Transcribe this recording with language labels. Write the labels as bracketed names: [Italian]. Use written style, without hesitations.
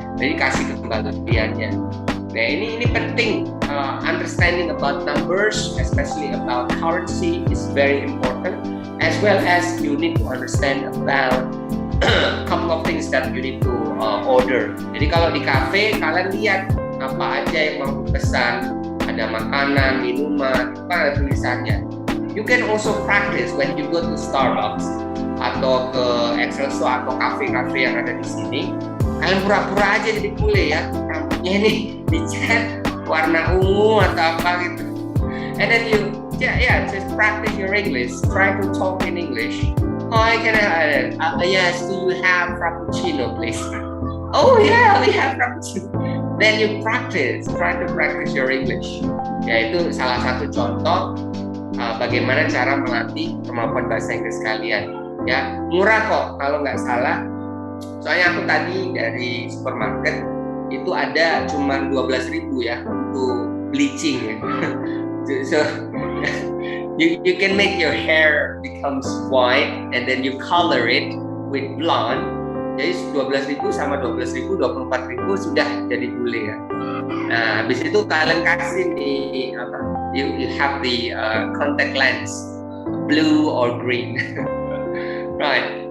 [Indonesian] Jadi kasih kembaliannya. Nah, ini penting. [English] Understanding about numbers, especially about currency, is very important. As well as you need to understand about a couple of things that you need to order. [Indonesian] Jadi kalau di cafe, kalian lihat apa aja yang mau pesan. Ada makanan, minuman, apa ada tulisannya. [English] You can also practice when you go to Starbucks [Indonesian] atau ke Excelsior atau kafe-kafe yang ada di sini. Kalian pura-pura aja jadi bule ya, rambutnya ini dicat warna ungu atau apa gitu. [English] And then you just practice your English. Try to talk in English. Hi, can I yes, do you have frappuccino, please? Oh yeah, we have frappuccino. Then you practice. Try to practice your English. [Indonesian] Ya, itu salah satu contoh bagaimana cara melatih kemampuan bahasa Inggris kalian. Ya, murah kok kalau nggak salah. Soalnya aku tadi dari supermarket itu ada cuma 12.000 ya untuk bleaching ya. [English] So you can make your hair becomes white and then you color it with blonde [Indonesian] Jadi 12.000 sama 12.000, 24.000 sudah jadi bule ya. Nah, habis itu kalian kasih nih apa? [English] You have the contact lens, blue or green. Right.